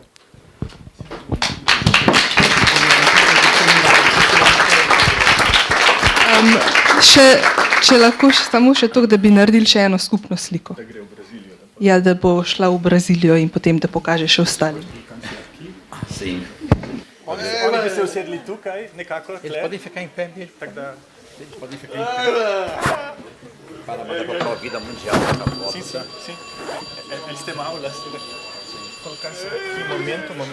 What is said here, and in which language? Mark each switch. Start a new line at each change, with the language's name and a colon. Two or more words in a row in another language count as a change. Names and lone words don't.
Slovenian: Če lahko samo še to, da bi naredili še eno skupno sliko. Da gre v Brazilijo. Ja, da bo šla v Brazilijo in potem da pokaže še ostalim. Oni bi se usedli tukaj, nekako tle.
Portuguese: Podem ficar em pé mesmo.
Slovenian: Tako da...
Portuguese: Podem ficar em pé. Para mandar para a vida mundial. Sim. Eles têm aulas. Colocar-se aqui, momento.